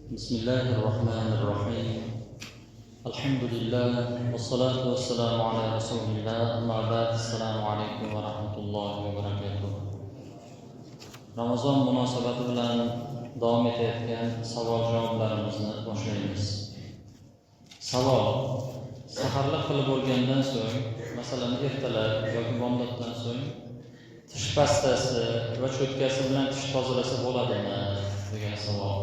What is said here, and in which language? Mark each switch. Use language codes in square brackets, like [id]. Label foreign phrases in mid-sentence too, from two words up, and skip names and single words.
[ar] بسم الله الرحمن الرحيم الحمد لله والصلاة والسلام على رسول الله أما بعد السلام عليكم ورحمة الله وبركاته. [uz] Ramazon munosabati bilan davom etayotgan savol-javoblarimizni boshlaymiz. Savol: saharlik qilib bo'lgandan so'ng, masalan ertalab yoki bomdoddan so'ng tish pastasi va cho'tkasi bilan tish tozalasa bo'ladimi degan savol.